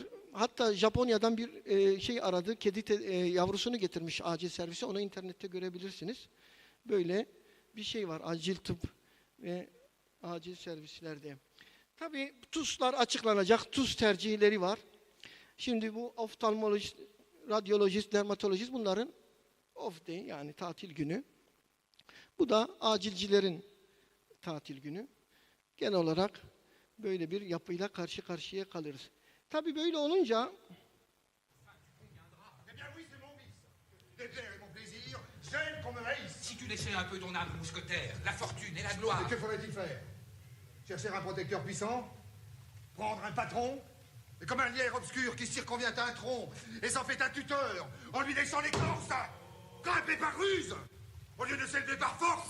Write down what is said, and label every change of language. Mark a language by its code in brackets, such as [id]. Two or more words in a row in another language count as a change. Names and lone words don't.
[tr] Hatta Japonya'dan bir şey aradı. Kedi yavrusunu getirmiş acil servise. Onu internette görebilirsiniz. Böyle bir şey var. Acil tıp ve acil servislerde. Tabii TUS'lar açıklanacak. TUS tercihleri var. Şimdi bu oftalmolojist, radyolojist, dermatolojist bunların [en] off day [tr] yani tatil günü. Bu da acilcilerin tatil günü. Genel olarak böyle bir yapıyla karşı karşıya kalırız. Tabii böyle olunca [fr] Si tu laissais un peu ton âme mousquetaire, la fortune et la gloire. Et que faudrait-il faire? Chercher un protecteur puissant? Prendre un patron? Et comme un lierre obscur qui circonvient un tronc et s'en fait un tuteur en lui laissant l'écorce, grimper par ruse au lieu de s'élever par force?